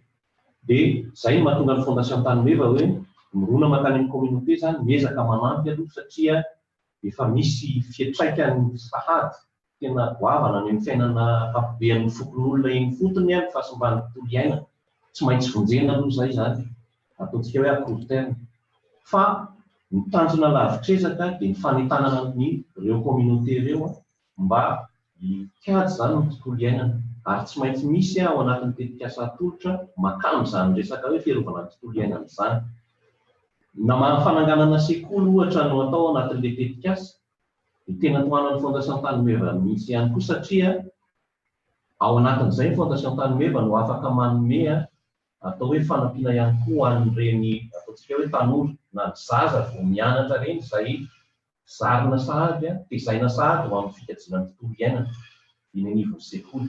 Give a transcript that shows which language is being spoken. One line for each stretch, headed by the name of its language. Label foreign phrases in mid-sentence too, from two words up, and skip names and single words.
Malagasy: Dia izay mahatonga ny Fondation Tany Meva hoe mirona makany amin'ny communauté zany, miezaka manampy aloha satria efa misy fiantraikany sahady tena goavana ny amin'ny fiainana ankapobeny fokon'olona eny fotony, ny fahasimban'ny tontolo iainana. Tsy maintsy vonjena aloha izay zany, ataontsika hoe
French: à court terme.
Malagasy: Fa ny tanjona lavitrezaka dia ny fanetanana ireo communauté ireo mba hikajy zany ny tontolo iainana, ary tsy maintsy misy ao anatin'ny tetikasa atolotra makamo izany resaka hoe fiarovana ny tontolo iainana izany. Na fananganana sekoly ohatra no atao anatin'ilay tetikasa, dia tena tohanan'ny Fondation Tanimeva misy ihany koa, satria ao anatin'izay ny Fondation Tanimeva no afaka manome atao hoe fanampiana ihany koa an'ireny ataontsika hoe tanora na ny zaza vao mianatra reny izay zarina sahady tezaina sahady ho amin'ny fikajiana ny tontolo iainana eny anivon'ny sekoly.